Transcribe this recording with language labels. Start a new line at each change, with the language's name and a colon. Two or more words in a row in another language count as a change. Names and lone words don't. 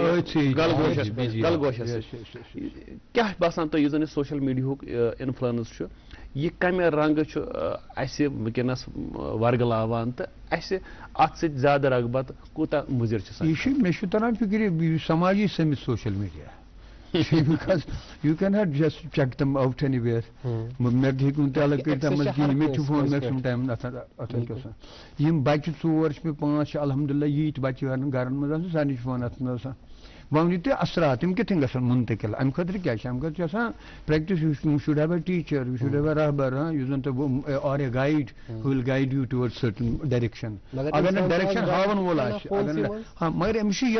Kashmiri: گلگوشس کیاہ باسان تۄہہِ یُس زن یہِ سوشل میٖڈیاہُک انفلنس چھُ یہِ کمہِ رنگہٕ چھُ اسہِ وٕنکٮ۪نس ورگلاوان تہٕ اسہِ اتھ سۭتۍ زیادٕ رغبت کوٗتاہ مُضِر چھُ یہِ چھُ مےٚ چھُ تران فِکرِ سماجی سٔمِتھ
English: social media because you cannot just check them out anywhere.
Kashmiri: مےٚ ہیٚکہِ نہٕ تہِ الگ کٔرِتھ تَتھ منٛز کِہیٖنۍ مےٚ تہِ چھُ فون
English: maximum time
Kashmiri: اَتھ گژھان یِم بچہِ 4 چھِ مےٚ 5 چھِ الحمدللہ ییٖتۍ بچہِ گرن منٛز آسان سارنٕے چھُ فون اَتھ منٛز آسان وۄنۍ ؤنِو تُہۍ اثرات تِم کِتھ کٔنۍ گژھن مُنتقل اَمہِ خٲطرٕ کیٛاہ چھِ اَمہِ خٲطرٕ چھِ آسان پرٛیکٹِس
English: you should have a teacher you should have a
Kashmiri: رہبر یُس زن تۄہہِ
English: or a guide will guide you toward certain direction
Kashmiri: اگر نہٕ ڈایریکشن ہاوان وول آسہِ ہاں مگر أمِس چھُ